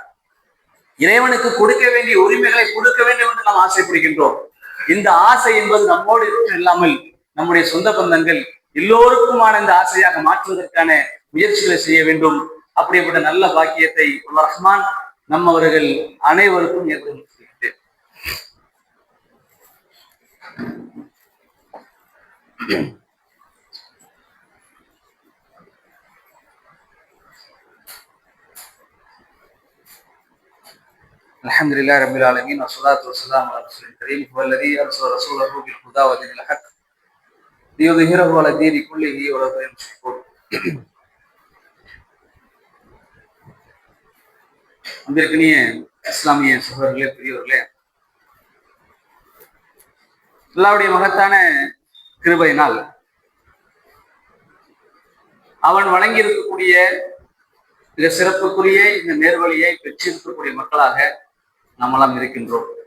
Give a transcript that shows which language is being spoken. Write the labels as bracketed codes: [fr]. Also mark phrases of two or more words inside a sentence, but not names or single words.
[ta] இறைவனுக்கு கொடுக்க வேண்டிய உரிமைகளை கொடுக்க வேண்டும் என்று நாம் ஆசைப்படுகின்றோம். இந்த ஆசை என்பது நம்மோடு இல்லாமல் நம்முடைய சொந்த பந்தங்கள் எல்லோருக்குமான இந்த ஆசையாக மாற்றுவதற்கான முயற்சிகளை செய்ய வேண்டும். அப்படிப்பட்ட நல்ல பாக்கியத்தை ரஹ்மான் நம்மவர்கள் அனைவருக்கும் ஏற்படுத்தி [ar] الحمد لله رب العالمين والصلاة والسلام على رسول الكريم هو الذي أرسل رسوله بالهدى ودين الحق ليظهره على الدين كله ولو كره المشركون. [ta] அன்பிற்கினிய இஸ்லாமிய சகோதரர்களே, பெரியவர்களே, அல்லாஹ்வுடைய மகத்தான கிருபையினால் அவன் வழங்கி இருக்கக்கூடிய மிக சிறப்புக்குரிய இந்த நேர்வழியை பெற்றிருக்கக்கூடிய மக்களாக நம்மெல்லாம் இருக்கின்றோம்.